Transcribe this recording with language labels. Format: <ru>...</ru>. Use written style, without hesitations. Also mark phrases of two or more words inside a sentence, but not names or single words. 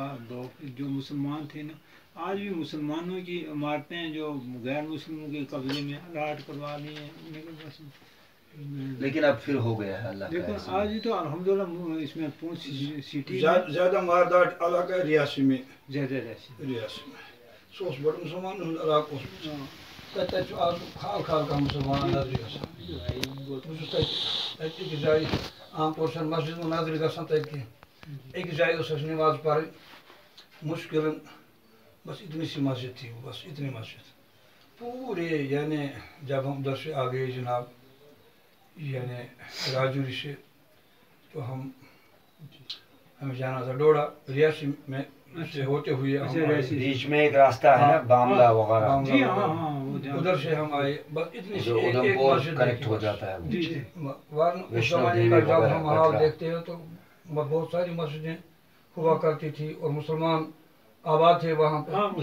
<ur>جو مسلمان تھے نا، آج بھی مسلمانوں کی عمارتیں جو غیر مسلموں کے قبضے میں الاٹ کروا لی ہیں. لیکن اب پھر ہو گیا ہے اللہ کا. دیکھو آج تو الحمدللہ اس میں پونچھ سٹی زیادہ واردات علاقہ ریاسی میں. زیادہ</ur> <ks>ریاسی میں سہ اوس بڑٕ مسلمان ہُنٛد علاقہٕ اوسمُت. تَتہِ چھُ آز خال خال کانٛہہ مُسلمان نظرِ گژھان. بہٕ چھُس تَتہِ أکِس جایہِ عام طور چھَنہٕ مسجد منٛز نظرِ گژھان تَتہِ کینٛہہ. أکِس جایہِ ٲس اَسہِ نٮ۪ماز پَرٕنۍ مُشکِلن،</ks> <ur>بس اتنی سی مسجد تھی، بس اتنی مسجد. پورے یعنی جب ہم ادھر سے آ گئے جناب یعنی راجوری سے، تو ہمیں جانا تھا ڈوڈا. ریاسی میں سے ہوتے ہوئے بیچ میں ایک راستہ ہے نا باملہ وغیرہ، ادھر سے ہم آئے. بس اتنی سی ایک مسجد کنیکٹ ہو جاتا ہے. اس زمانے کا جب ہم حال دیکھتے ہیں تو بہت ساری مسجدیں ہوا کرتی تھی اور مسلمان آباد تھے وہاں پر.</ur>